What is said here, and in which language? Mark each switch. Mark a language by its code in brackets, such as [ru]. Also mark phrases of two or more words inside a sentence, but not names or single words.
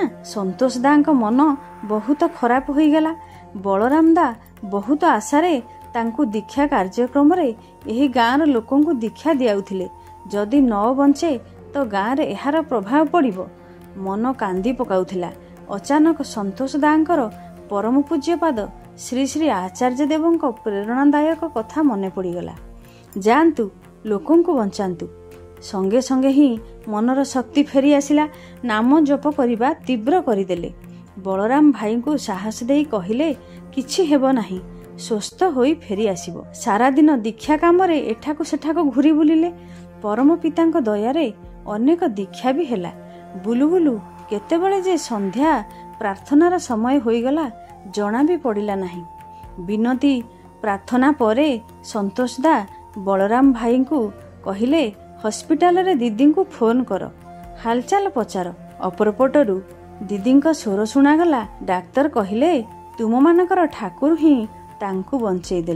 [or] ସନ୍ତୋଷ ଦାଙ୍କ ମନ ବହୁତ ଖରାପ ହୋଇ ଗଲା। ବଳରାମ ଦା ବହୁତ ଆଶାରେ ତାଙ୍କୁ ଦୀକ୍ଷା କାର୍ଯ୍ୟକ୍ରମ ରେ ଏହି ଗାଁର ଲୋକଙ୍କୁ ଦୀକ୍ଷା ଦିଆଉଥିଲେ। ଯଦି ନ ବଞ୍ଚେ ତ ଗାଁ ରେ ଏହାର ପ୍ରଭାବ ପଡ଼ିବ। ମନ କାନ୍ଦି ପକାଉଥିଲା। ଅଚାନକ ସନ୍ତୋଷ ଦାଙ୍କର ପରମ ପୂଜ୍ୟପାଦ ଶ୍ରୀ ଶ୍ରୀ ଆଚାର୍ଯ୍ୟ ଦେବଙ୍କ ପ୍ରେରଣାଦାୟକ କଥା ମନେ ପଡ଼ିଗଲା। ଯାଆନ୍ତୁ ଲୋକଙ୍କୁ ବଞ୍ଚାନ୍ତୁ। ସଙ୍ଗେ ସଙ୍ଗେ ହିଁ ମନର ଶକ୍ତି ଫେରି ଆସିଲା। ନାମ ଜପ କରିବା ତୀବ୍ର କରିଦେଲେ। ବଳରାମ ଭାଇ କୁ ସାହସ ଦେଇ କହିଲେ କିଛି ହେବ ନାହିଁ, ସୁସ୍ଥ ହୋଇ ଫେରି ଆସିବ। ସାରା ଦିନ ଦୀକ୍ଷା କାମ ରେ ଏଠାକୁ ସେଠାକୁ ଘୁରି ବୁଲିଲେ। ପରମ ପିତାଙ୍କ ଦୟାରେ ଅନେକ ଦୀକ୍ଷା ଭି ହେଲା। ବୁଲୁ ବୁଲୁ କେତେବେଳେ ଯେ ସନ୍ଧ୍ୟା ପ୍ରାର୍ଥନାର ସମୟ ହୋଇଗଲା ଜଣା ଭି ପଡ଼ିଲା ନାହିଁ। ବିନତି ପ୍ରାର୍ଥନା ପରେ ସନ୍ତୋଷଦା ବଳରାମ ଭାଇ କୁ କହିଲେ ହସ୍ପିଟାଲ ରେ ଦିଦି କୁ ଫୋନ କର, ହାଲଚାଲ ପଚାର। ଅପରପଟରୁ ଦିଦି ସ୍ୱର ଶୁଣାଗଲା। ଡାକ୍ତର କହିଲେ ତୁମ ମାନଙ୍କର ଠାକୁର ହିଁ ତାଙ୍କୁ ବଞ୍ଚେଇ ଦେଲେ।